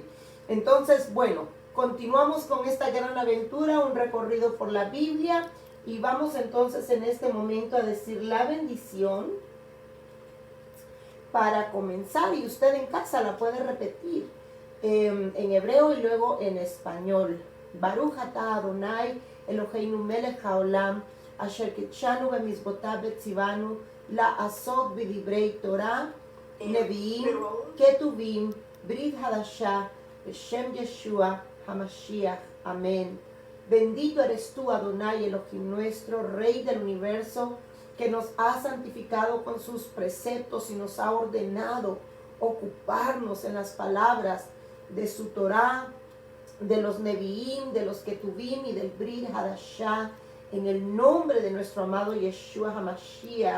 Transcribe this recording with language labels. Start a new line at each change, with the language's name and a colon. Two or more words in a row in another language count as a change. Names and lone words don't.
Spanish: Entonces, bueno, continuamos con esta gran aventura, un recorrido por la Biblia, y vamos entonces en este momento a decir la bendición para comenzar, y usted en casa la puede repetir en hebreo y luego en español.
Hebrew: ברוך אתה אדני אלהינו מלך העולם, אשר קדשנו במצותיו וצונו לעשות בדברי תורה נביאים כתובים ברית חדשה בשם ישוע המשיח.
Spanish: Amén. Bendito eres tú, Adonai Elohim nuestro, Rey del universo, que nos ha santificado con sus preceptos y nos ha ordenado ocuparnos en las palabras de su Torah, de los nevi'im, de los ketuvim y del brit hadashah, en el nombre de nuestro amado Yeshua HaMashiach.